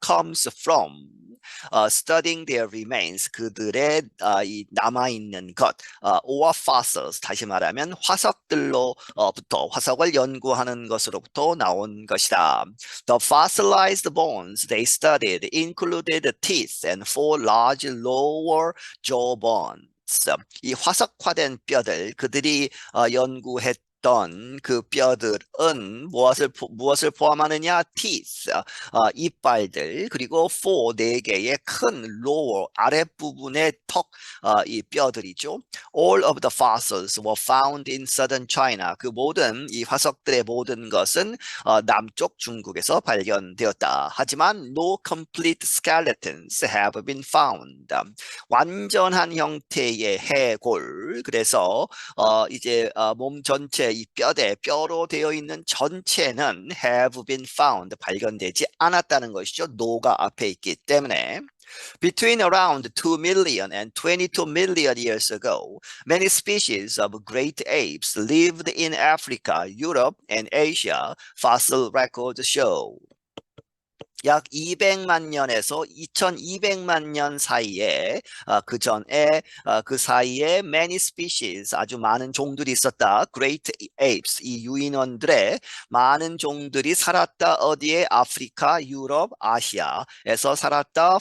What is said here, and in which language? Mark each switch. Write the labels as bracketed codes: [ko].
[en] comes from studying their remains, [ko] 그들의 이 남아있는 것, [en] or fossils, [ko] 다시 말하면 화석들로부터 화석을 연구하는 것으로부터 나온 것이다. [en] The fossilized bones they studied included teeth and four large lower jaw bones. [ko] 이 화석화된 뼈들, 그들이 연구했던 그 뼈들은 무엇을 포함하느냐? teeth, 이빨들, 그리고 네 개의 큰 lower, 아랫부분의 이 뼈들이죠. [en] All of the fossils were found in southern China. [ko] 그 모든 이 화석들의 모든 것은 남쪽 중국에서 발견되었다. [en] 하지만 no complete skeletons have been found. [ko] 완전한 형태의 해골, 그래서 이제 몸 전체 이 뼈로 되어 있는 전체는 [en] have been found, [ko] 발견되지 않았다는 것이죠. no가 앞에 있기 때문에. [en] Between around 2 million and 22 million years ago, many species of great apes lived in Africa, Europe, and Asia, fossil records show. [ko] 약 200만 년에서 2200만 년 사이에 그 전에 그 사이에 [en] many species, [ko] 아주 많은 종들이 있었다. Great apes, 이 유인원들의 많은 종들이 살았다. 어디에? 아프리카, 유럽, 아시아에서 살았다.